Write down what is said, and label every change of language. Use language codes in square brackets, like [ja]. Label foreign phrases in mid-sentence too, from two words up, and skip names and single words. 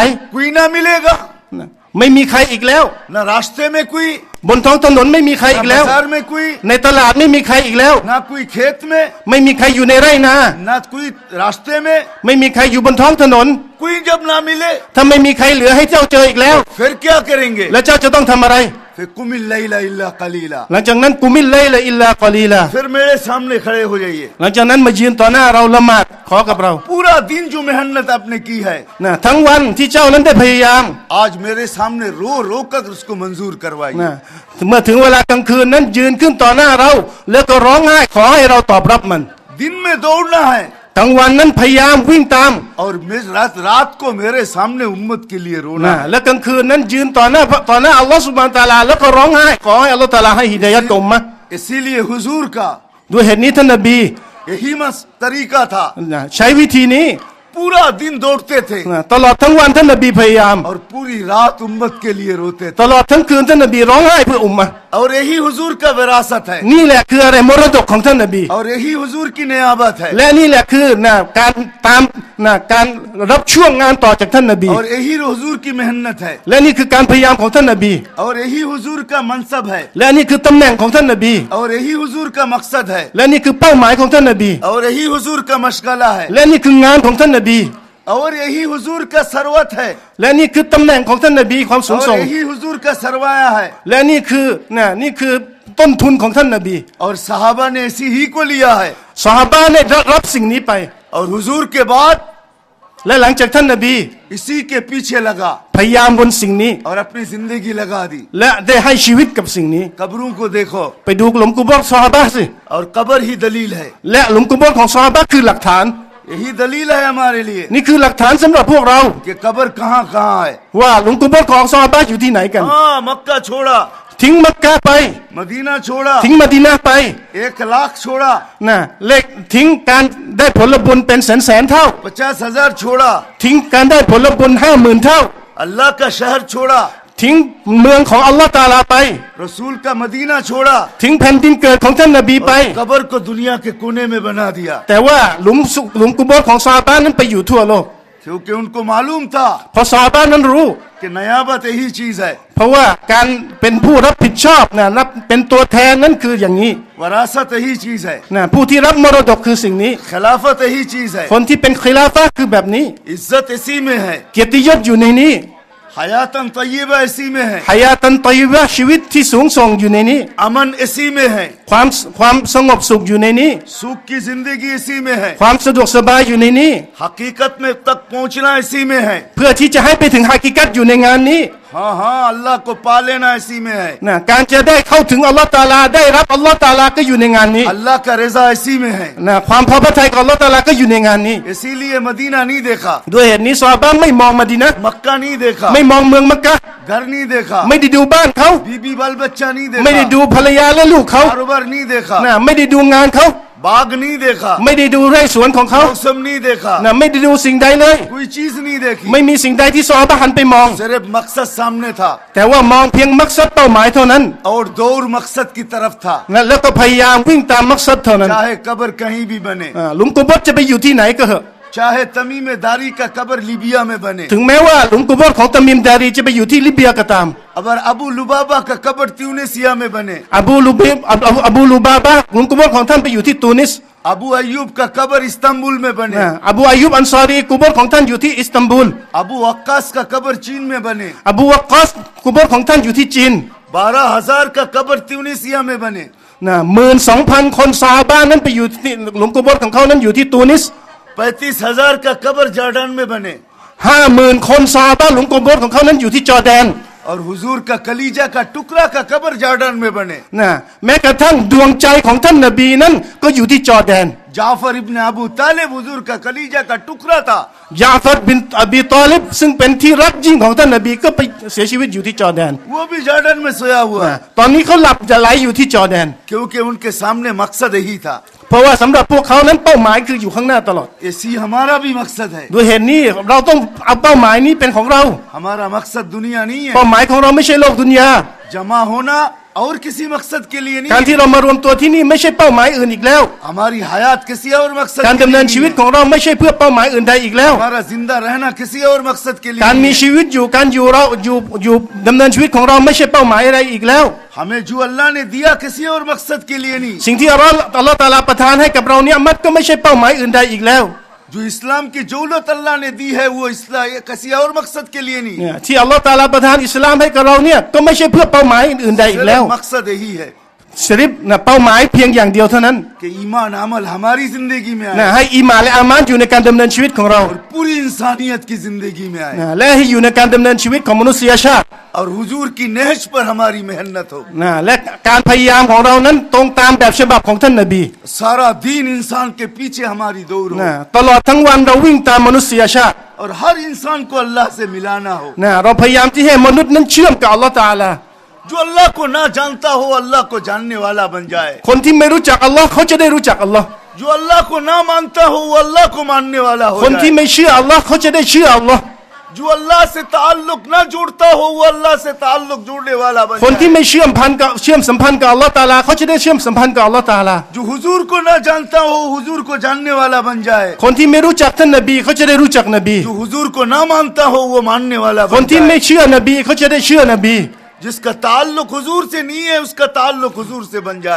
[hi] कोई ना मिलेगा [th] นะไม่มีใครอีกแล้ว [hi] न रास्ते में कोई [th] บนท้องถนนไม่มีใครอี [hi] न [th] กแล้ว [hi] बाजार में कोई [th] ในตลาดไม่มีใครอีกแล้ว [hi] न कोई खेत में [th] ไม่มีใครอยู่ในไร่นา [hi] न कोई रास्ते में [th] ไม่มีใครอยู่บนท้องถนน [hi] कोई जब ना मिले [th] ถ้าไม่มีใครเหลือให้เจ้าเจออีกแล้ว [hi] फिर क्या करेंगे [th] แล้วเจ้าจะต้องทำอะไร [ar] फिर قم الليل إلا قليلا [th] หลังจากนั้น [ar] قم الليل إلا قليلا [hi] फिर मेरे सामने खड़े हो जाइए [th] หลังจากนั้นมายืนต่อหน้าเราละหมาดขอกับเรา [hi] पूरा दिन जो मेहनत आपने की है [th] นะทั้งวันที่เจ้านั้นได้พยายาม [hi] आज मेरे सामने रो रो कर उसको मंजूर करवाइए [th] นะเมื่อถึงเวลากลางคืนนั้นยืนขึ้นต่อหน้าเรา แล้วก็ร้องไห้ขอให้เราตอบรับมัน [hi] दिन में दौड़ना है [th] กลางวันนั้นพยายามวิ่งตาม [hi] और रात को मेरे सामने उम्मत के लिए रोना [th] นะ [hi] है [th] และกลางคืนนั้นยืนต่อหน้าอัลลอฮฺ [ar] سبحانه وتعالى [th] แล้วก็ร้องไห้ขอให้อัลลอฮฺตะอาลาให้ฮิดายัตกับอุมมะห์ [hi] इसीलिए हुजूर का [th] ด้วยเหตุนี้ท่านนบี [hi] यही तरीका था [th] นะใช้วิธีนี้ [hi] पूरा दिन दौड़ते थे [th] นะตลอดทั้งวันท่านนบีพยายาม [hi] और पूरी रात उम्मत के लिए रोते [th] ต [hi] थे [th] ลอดทั้งคืนท่านนบีร้องไห้เพื่ออุมมะห์ [hi] और यही हुजूर का विरासत है [th] นี่แหละคืออะไรมรดกของท่านนบี [hi] और यही हुजूर की नियाबत है [th] และนี่แหละคือนะการตามนะการรับช่วงงานต่อจากท่านนบี [hi] और यही हुजूर की मेहनत है [th] และนี่คือการพยายามของท่านนบี [hi] और यही हुजूर का मनसब है [th] และนี่คือตำแหน่งของท่านนบี [hi] और यही हुजूर का मकसद है [th] และนี่คือเป้าหมายของท่านนบี [hi] और यही हुजूर का मशगला है [th] และนี่คืองานของท่านนบี [hi] और यही हुजूर का सरवत है [th] และนี่คือตำแหน่งของท่านนบีความสูง [hi] और [th] ส่ง [hi] यही हुजूर का सरवाया है [th] และนี่คือต้นทุนของท่านนบี [hi] और सहाबा ने ऐसी ही को लिया है [th] ซอฮาบะห์ได้รับสิ่งนี้ไป [hi] और हुजूर के बाद [th] และหลังจากท่านนบี [hi] इसी के पीछे लगा [th] พยายามบนสิ่งนี้ [hi] और अपनी जिंदगी लगा दी [th] และได้ให้ชีวิตกับสิ่งนี้ [hi] कब्रों को देखो [th] ไปดูหลุมกุโบร์ซอฮาบะห์สิ [hi] और कब्र ही दलील है [th] และหลุมกุโบร์ของซอฮาบะห์คือหลักฐาน [hi] यही दलील है हमारे लिए [th] นี่คือหลักฐานสำหรับพวกเรา [hi] कि कब्र कहाँ कहाँ है [th] ว่าหลุมกุโบร์ของซอฮาบะห์อยู่ที่ไหนกัน [hi] हाँ मक्का छोड़ा [th] ทิ้งมักกะไป [hi] मदीना छोड़ा [th] ทิ้งมะดีนะห์ไป [hi] 1 लाख छोड़ा [th] นะเลขทิ้งการได้ผลบุญเป็นแสนเท่า [hi] 50,000 छोड़ा [th] ทิ้งการได้ผลบุญ50,000 เท่า [hi] अल्लाह का शहर छोड़ा [th] ทิ้งเมืองของอัลลอฮ์ตะอาลาไป [hi] रसूल का मदीना छोड़ा [th] ทิ้งแผ่นดินเกิดของท่านนบีไป [hi] कब्र को दुनिया के कोने में बना दिया [th] แต่ว่าหลุมกุโบร์ของซอฮาบะห์นั้นไปอยู่ทั่วโลก [hi] क्योंकि उनको मालूम था [th] เพราะซอฮาบะห์นั้นรู้ [hi] कि नयाबत यही चीज है [th] เพราะว่าการเป็นผู้รับผิดชอบนะรับเป็นตัวแทนนั้นคืออย่างนี้ [hi] वरासत यही चीज है [th] นะผู้ที่รับมรดกคือสิ่งนี้ [hi] खिलाफत यही चीज है [th] คนที่เป็นคิลาฟะห์คือแบบนี้ [hi] इज्जत इसी में है [th] เกียรติยศอยู่ในนี้ [ar] حياة طيبة [hi] इसी में है [ar] حياة طيبة [th] ชีวิตที่สูงส่งอยู่ในนี้ [hi] अमन इसी में है [th] ความสงบสุขอยู่ในนี้ [hi] सुख की जिंदगी इसी में है [th] ความสะดวกสบายอยู่ในนี้ [hi] हकीकत में तक पहुंचना इसी में है [th] เพื่อที่จะให้ไปถึงฮากิกัตอยู่ในงานนี้ [hi] हाँ हाँ अल्लाह को पा लेना इसी में है [th] นะการจะได้เข้าถึงอัลลอฮ์ตะอาลาได้รับอัลลอฮ์ตะอาลาก็อยู่ในงานนี้ [hi] अल्लाह का रजा इसी में है [th] นะความพอพระทัยของอัลลอฮ์ตะอาลาก็อยู่ในงานนี้ [hi] इसीलिए मदीना नहीं देखा [th] ด้วยเหตุนี้ซอฮาบะห์ไม่มองมะดีนะห์ [hi] मक्का नहीं देखा [th] ไม่มองเมืองมักกะห์ [hi] घर नहीं देखा [th] ไม่ได้ดูบ้านเขา [hi] बीबी बाल बच्चा नहीं [th] ไม่ได้ [hi] देखा [th] ดูภรรยาและลูกเขา [hi] कारोबार नहीं देखा [th] นะไม่ได้ดูงานเขา [hi] बाग नहीं देखा, [th] ไม่ได้ดูไร่สวนของเขา [hi] मौसम नहीं देखा, [th] นะไม่ได้ดูสิ่งใดเลย [hi] कोई चीज नहीं देखी, [th] ไม่มีสิ่งใดที่ซอฮาบะห์หันไปมอง [hi] सिर्फ मकसद सामने था [th] แต่ว่ามองเพียงมักซัดเป้าหมายเท่านั้น [hi] और दौड़ मकसद की तरफ था, [th] นะแล้วก็พยายามวิ่งตามมักซัดเท่านั้น [hi] चाहे कब्र कहीं भी बने, [th] หลุมกุโบร์จะไปอยู่ที่ไหนก็เถอะ [hi] चाहे तमीम दारी का कब्र लीबिया में बने, [th] ถึงแม้ว่าหลุมกุโบร์ของตามิมดารีจะไปอยู่ที่ลิเบียก็ตาม [hi] अगर अबू लुबाबा का कब्र ट्यूनिसिया में बने, [th] อบูลูบาบะหลุมกุโบร์ของท่านไปอยู่ที่ตูนิส [hi] अबू अयूब का कब्र इस्तांबुल में बने, [th] อบูอายุบอันซอรีกุโบร์ของท่านอยู่ที่อิสตันบูล [hi] अबू वक्कास का कब्र चीन में बने, [th] อบูวักกอสกุโบร์ของท่านอยู่ที่จีน [hi] 12,000 का कब्र ट्यूनिसिया में बने, [th] 12,000 คนซอฮาบะห์นั้นไปอยู่ที่หลุมกุโบร์ของเขานั้นอยู่ที่ตูนิส [hi] 35,000 का कब्र जॉर्डन में बने, [th] 50,000 คนซอฮาบะห์หลุมกุโบร์ของเขานั้นอยู่ที่จอร์แดน [hi] और हुजूर का कलीजा का टुकड़ा का कब्र जॉर्डन में बने, [th] แม้กระทั่งดวงใจของท่านนบีนั้นก็อยู่ที่จอร์แดน [hi] जाफर इब्न अबू तालिब हुजूर का कलीजा का टुकड़ा था, [th] ยาฟัดบินอบีตอลิบซึ่งเป็นที่รักยิ่งของท่านนบีก็ไปเสียชีวิตอยู่ที่จอร์แดน [hi] वो भी जॉर्डन में सोया हुआ है, [th] ตอนนี้เขาหลับจะไหลอยู่ที่จอร์แดน [hi] क्योंकि उनके सामने मकसद यही था। [th] เพราะว่าสำหรับพวกเขานั้นเป้าหมายคืออยู่ข้างหน้าตลอด [hi] इसी हमारा भी मकसद है, [th] ด้วยเหตุนี้เราต้องเอาเป้าหมายนี้เป็นของเรา [hi] हमारा मकसद दुनिया नहीं है, [th] เป้าหมายของเราไม่ใช่โลกดุนยา [hi] जमा होना और किसी मकसद के लिए [th] การ [hi] नहीं, [th] ที่เรามารวมตัวที่นี่ไม่ใช่เป้าหมายอื่นอีกแล้ว [hi] हमारी हयात किसी और मकसद [th] การ [hi] के [th] ดำเนิ [hi] लिए [th] นชีวิต [hi] नहीं [th] ของเราไม่ใช่เพื่อเป้าหมายอื่นใดอีกแล้ว [hi] है, हमारा जिंदा रहना किसी और मकसद के लिए [th] การ [hi] नहीं [th] มี [hi] है। [th] ชีวิตอยู่การอยู่เราอยู่ดำเนินชีวิตของเราไม่ใช่เป้าหมายอะไรอีกแล้ว [hi] हमें जो अल्लाह ने दिया किसी और मकसद के लिए नहीं, [th] สิ่งที่อัลลอฮฺตะอาลาประทานให้กับเราเนี่ยมันก็ไม่ใช่เป้าหมายอื่นใดอีกแล้ว [hi] जो इस्लाम की जौलत अल्लाह ने दी है वो इस्लाम किसी और मकसद के लिए नहीं, [th] เนี่ยที่อัลลอฮฺตะอาลาประทานอิสลามให้กับเราเนี่ยก็ไม่ใช่เพื่อเป้าหมายอื่นใดอีกแล้ว [hi] सिर्फ मकसद यही है [th] ชริฟนะเป้าหมายเพียงอย่างเดียวเท่านั้น [hi] कि ईमान अमल हमारी जिंदगी में [th] นะ [hi] आए [th] ให้อีหม่านและอามานอยู่ในการดำเนินชีวิตของเรา [hi] और पूरी इंसानियत की जिंदगी में आए, [th] นะและให้อยู่ในการดำเนินชีวิตของมนุษยชาติ [hi] और हुजूर की नहज पर हमारी मेहनत हो, [th] นะและการพยายามของเรานั้นตรงตามแบบฉบับของท่านนบี [hi] सारा दीन इंसान के पीछे हमारी दौड़ हो, [th] นะตลอดทั้งวันเราวิ่งตามมนุษยชาติ [hi] और हर इंसान को अल्लाह से मिलाना हो, [th] นะเราพยายามที่ให้มนุษย์นั้นเชื่อมกับอัลลอฮฺตะอาลา [hi] जो अल्लाह को ना जानता हो अल्लाह को जानने वाला बन जाए, [th] คนที่ไม่รู้จักอัลลอฮ์เขาจะได้รู้จักอัลลอฮ์ [hi] जो अल्लाह को ना मानता हो वो अल्लाह को मानने वाला हो [th] คนที่ [hi] जाए, [th] ไม่เชื่ออัลลอฮ์เขาจะได้เชื่ออัลลอฮ์ [hi] जो अल्लाह से ताल्लुक ना जोड़ता हो वो अल्लाह से ताल्लुक जोड़ने वाला बन [th] คนที่ [hi] जाए, [th] ไม่เชื่อมสัมพันธ์กับอัลลอฮ์ตะอาลาเขาจะได้เชื่อมสัมพันธ์กับอัลลอฮ์ตะอาลา [hi] जो हुजूर को ना जानता हो हुजूर को जानने वाला बन जाए, [th] คนที่ไม่รู้จักท่านนบีเขาจะได้รู้จักนบี [hi] जो हुजूर को ना मानता हो वो मानने वाला [th] คน [hi] बन [th] ที่ไม่ [hi] जाए, [th] เชื่อนบีเขาจะได้เชื่อนบี [hi] जिसका ताल्लुक हुजूर से नहीं है उसका ताल्लुक हुजूर से बन जाए,